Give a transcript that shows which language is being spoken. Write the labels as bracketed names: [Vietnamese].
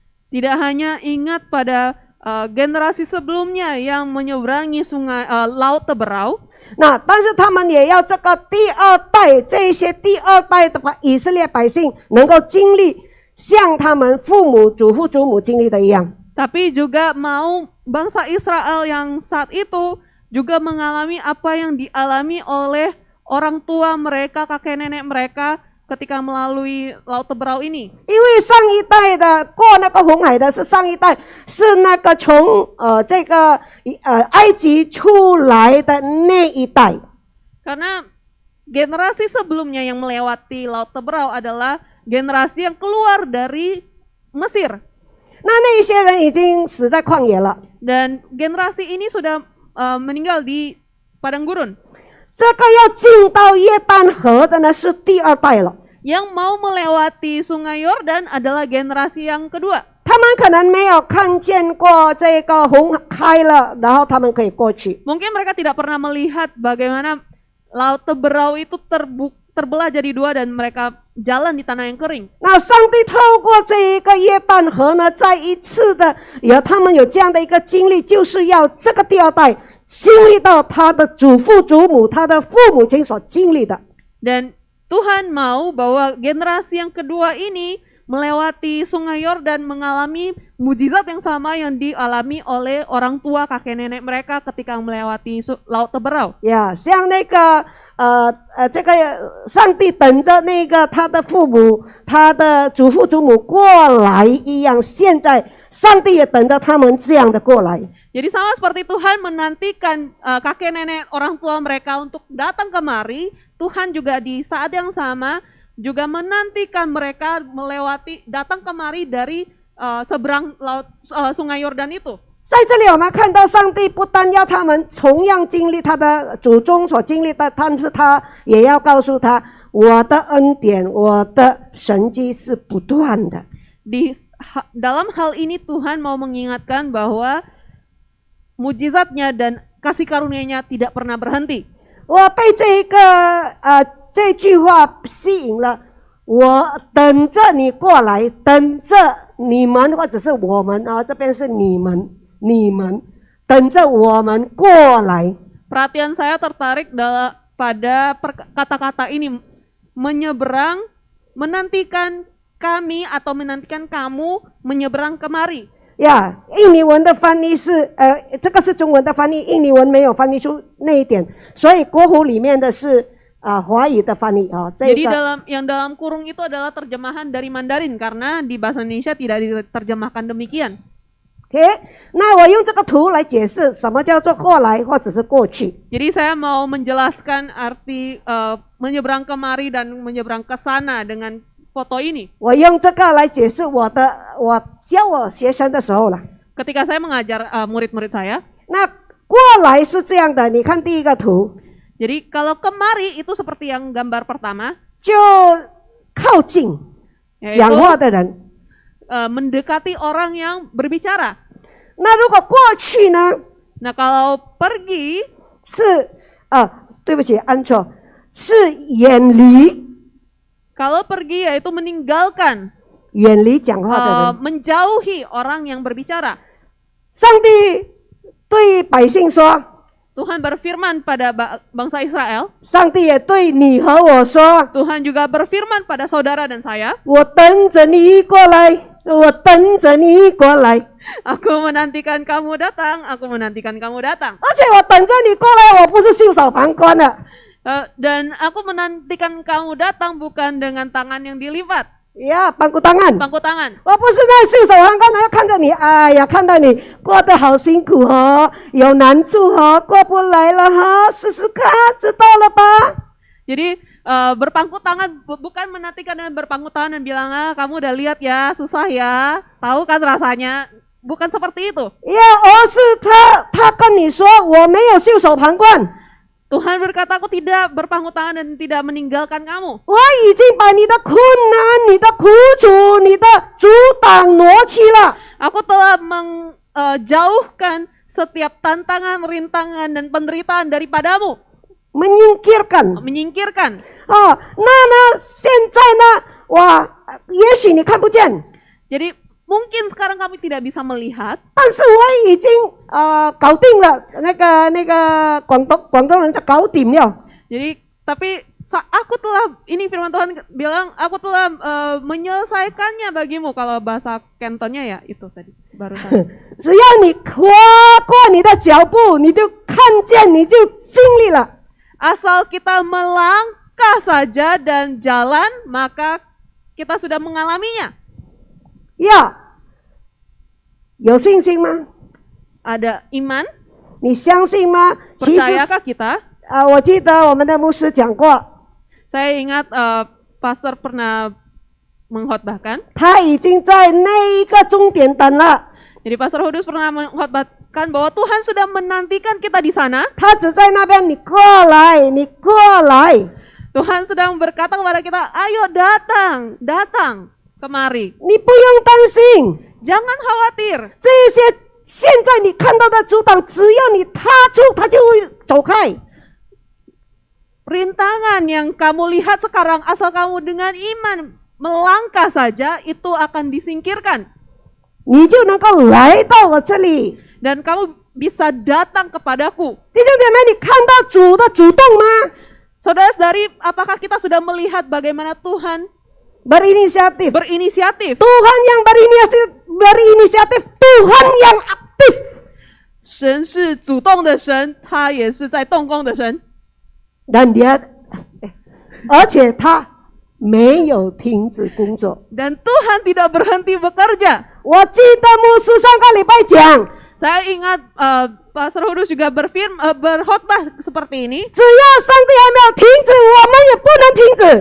[Indonesian] tidak hanya ingat pada generasi sebelumnya yang menyeberangi sungai laut Teberau, [Chinese] 那但是他们也要这个第二代，这些第二代的以色列百姓能够经历像他们父母、祖父、祖母经历的一样。 [Indonesian] tapi juga mau bangsa Israel yang saat itu juga mengalami apa yang dialami oleh orang tua mereka, kakek nenek mereka ketika melalui laut Teberau ini. [Chinese] 因为上一代的过那个红海的是上一代，是那个从这个埃及出来的那一代。 [Indonesian] Karena generasi sebelumnya yang melewati laut Teberau adalah generasi yang keluar dari Mesir. [Chinese] 那一些人已经死在旷野了。 [Indonesian] Dan generasi ini sudah meninggal di padang gurun. [Chinese] 这个要进到约旦河的呢是第二代了。 [Indonesian] Yang mau melewati sungai Yordan adalah generasi yang kedua. [Chinese] 他们可能没有看见过这个红开了，然后他们可以过去。 [Indonesian] Mungkin mereka tidak pernah melihat bagaimana laut Teberau itu terbelah jadi dua dan mereka jalan di tanah yang kering. [Chinese] 那上帝透过这一个约旦河呢，再一次的他们有这样的一个经历，就是要这个第二代经历到他的祖父祖母、他的父母亲所经历的。 [Indonesian] Dan Tuhan mau bahwa generasi yang kedua ini melewati sungai Yordan mengalami mujizat yang sama yang dialami oleh orang tua kakek nenek mereka ketika melewati laut Teberau. [Chinese] 呀，像那个这个上帝等着那个他的父母、他的祖父祖母过来一样，现在上帝也等着他们这样的过来。 [Indonesian] Jadi sama seperti Tuhan menantikan kakek nenek orang tua mereka untuk datang kemari, Tuhan juga di saat yang sama juga menantikan mereka datang kemari dari seberang laut sungai Yordan itu. [Chinese] 在这里我们看到上帝不单要他们同样经历他的祖宗所经历的，但是他也要告诉他，我的恩典、我的神迹是不断的。 [Indonesian] Dalam hal ini Tuhan mau mengingatkan bahwa mujizatnya dan kasih karunia-Nya tidak pernah berhenti. [Chinese] 我被这个这句话吸引了我，等着你过来，等着你们或者是我们啊，这边是你们等着我们过来。 [Indonesian] Perhatian saya tertarik pada kata-kata ini, menyeberang, menantikan kami atau menantikan kamu menyeberang kemari. [Chinese] 呀，印尼文的翻译是这个是中文的翻译，印尼文没有翻译出那一点，所以国湖里面的是华语的翻译啊。这 [Indonesian] Jadi [Chinese] 个 [Indonesian] dalam kurung itu adalah terjemahan dari Mandarin karena di bahasa Indonesia tidak diterjemahkan demikian. [Chinese] OK， 那我用这个图来解释什么叫做过来或者是过去。 [Indonesian] Jadi saya mau menjelaskan arti menyeberang kemari dan menyeberang ke sana dengan foto ini. [Chinese] 我用这个来解释我教我学生的时候了。 [Indonesian] Ketika saya mengajar murid-murid saya, [Chinese] 那过来是这样的，你看第一个图， [Indonesian] jadi kalau kemari itu seperti yang gambar pertama, [Chinese] 就靠近 [Indonesian] yaitu [Chinese] 讲话的人。 [Indonesian] mendekati orang yang berbicara. [Chinese] 那如果过去呢？ [Indonesian] Nah kalau pergi, [Chinese] 是对不起，按错，是远离 [Indonesian] kalau pergi yaitu meninggalkan, [Chinese] 远离讲话的人。 [Indonesian] menjauhi orang yang berbicara. [Chinese] 上帝对百姓说， [Indonesian] Tuhan berfirman pada bangsa Israel, [Chinese] 上帝也对你和我说， [Indonesian] Tuhan juga berfirman pada saudara dan saya, [Chinese] 我等着你过来，我等着你过来。 [Indonesian] aku menantikan kamu datang, aku menantikan kamu datang. [Chinese] 而且我等着你过来，我不是袖手旁观的。 [Indonesian] Dan aku menantikan kamu datang bukan dengan tangan yang dilipat, 呀，帮鼓当案。 pangku tangan. [Chinese] 我不是那袖手旁观的，要看着你，哎呀，看到你过得好辛苦哦，有难处哦，过不来了哈，试试看，知道了吧？ [Indonesian] Jadi berpangku tangan bukan menantikan dengan berpangku tangan dan bilang kamu udah lihat ya susah ya, tahu kan rasanya, bukan seperti itu. [Chinese] 呀，而是他跟你说，我没有袖手旁观， [Indonesian] Tuhan berkata aku tidak berpangku tangan dan tidak meninggalkan kamu. [Chinese] 我已经把你的困难、你的苦楚、你的阻挡挪去了。 [Indonesian] Aku telah menjauhkan setiap tantangan, rintangan dan penderitaan daripadamu. menyingkirkan Menyingkirkan. [Chinese] 那呢，现在呢，哇，也许你看不见， [Indonesian] Jadi mungkin sekarang kami tidak bisa melihat, [Chinese] 但是我已经搞定了，那个广东人叫搞定了。 [Indonesian] jadi tapi aku telah, ini firman Tuhan bilang, aku telah menyelesaikannya bagimu. Kalau bahasa Cantonnya ya itu tadi barusan. [Chinese] 只要你跨过你的脚步，你就看见，你就经历了。 [Indonesian] Asal kita melangkah saja dan jalan, maka kita sudah mengalaminya. [Chinese] 呀，有信心吗？ [Indonesian] Ada iman, [Chinese] 你相信吗？其实 [Indonesian] percayakah kita? [Chinese] 我记得我们的牧师讲过， [Indonesian] Saya ingat pastor pernah mengkhotbahkan. [Chinese] 他已经在那一个终点等了， [Indonesian] Jadi Pastor Hudus pernah mengkhotbahkan bahwa Tuhan sudah menantikan kita di sana. [Chinese] 他只在那边，你过来，你过来。 [Indonesian] Tuhan sedang berkata kepada kita, ayo datang, datang kemari. [Chinese] 你不用担心， [Indonesian] Jangan khawatir. [Chinese] 这些现在你看到的阻挡，只要你踏出，它就会走开。 [Indonesian] Rintangan yang kamu lihat sekarang, asal kamu dengan iman melangkah saja, itu akan disingkirkan. [Chinese] 你就能够来到我这里。 [Indonesian] Dan kamu bisa datang kepadaku. [Chinese] 弟兄姐妹，你看到主的主动吗？ [Indonesian] Saudara-saudari, apakah kita sudah melihat bagaimana Tuhan berinisiatif. berinisiatif? Tuhan yang berinisiatif, Tuhan yang aktif. [Chinese] 神是主动的神，他也是在动工的神。 [Indonesian] Dan dia， [Chinese] 而且他没有停止工作。 [Indonesian] Dan Tuhan tidak berhenti bekerja. [Chinese] 我记得牧师上个礼拜讲， [Indonesian] Saya ingat Pastor Hudus juga berkhotbah seperti ini. [Chinese] 只要上帝还没有停止，我们也不能停止。